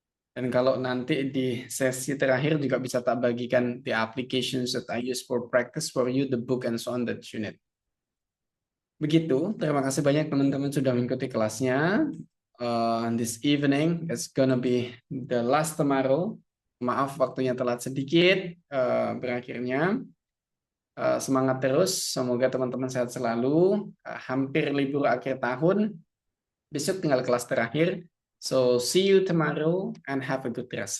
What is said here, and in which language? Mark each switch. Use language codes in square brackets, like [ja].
[id] Dan kalau nanti di sesi terakhir juga bisa tak bagikan [en] the applications that I use for practice for you, the book and so on that you need. [id] Begitu, terima kasih banyak teman-teman sudah mengikuti kelasnya. [en] This evening, it's gonna be the last tomorrow. [id] Maaf waktunya telat sedikit berakhirnya. Semangat terus, semoga teman-teman sehat selalu. Hampir libur akhir tahun. Besok tinggal kelas terakhir. [en] So see you tomorrow and have a good rest.